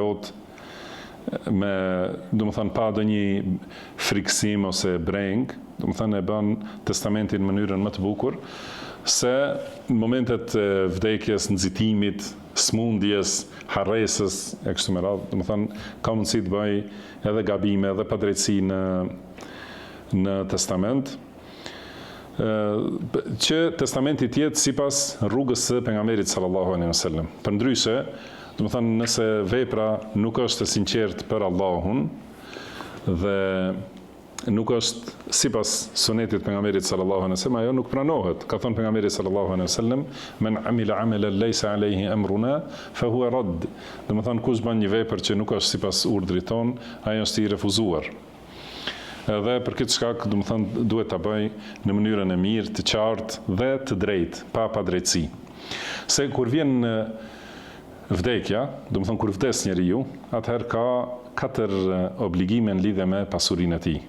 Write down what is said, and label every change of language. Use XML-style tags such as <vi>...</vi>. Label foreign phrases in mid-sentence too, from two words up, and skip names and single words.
<sq>plot, me, do të thonë, pa ndonjë friksim ose breng, do të thonë e bën testamentin në mënyrën më të bukur, se në momentet e vdekjes, nxitimit, smundjes, harresës e kështu me radhë, do të thonë ka mundësi të bëj edhe gabime, edhe padrejtësi në testament, që testamenti të jetë sipas rrugës së pejgamberit</sq> <ar>صلى الله عليه وسلم.</ar> <sq>Përndryshe, do të thonë nëse vepra nuk është e sinqertë për Allahun dhe nuk është sipas sunetit pejgamberit</sq> <ar>صلى الله عليه وسلم,</ar> <sq>ajo nuk pranohet. Ka thënë pejgamberi</sq> <ar>صلى الله عليه وسلم من عمل عملا ليس عليه أمرنا فهو رد."</ar> <sq>Do të thonë kush bën një vepër që nuk është sipas urdhrit ton, ajo është i refuzuar. Edhe për këtë shkak, do të thonë duhet ta bëj në mënyrën e mirë, të qartë dhe të drejtë, pa padrejtësi. Se kur vjen vdekja, do të thonë kur vdes njeriu, atëherë ka 4 obligime në lidhje me pasurinë e tij.</sq>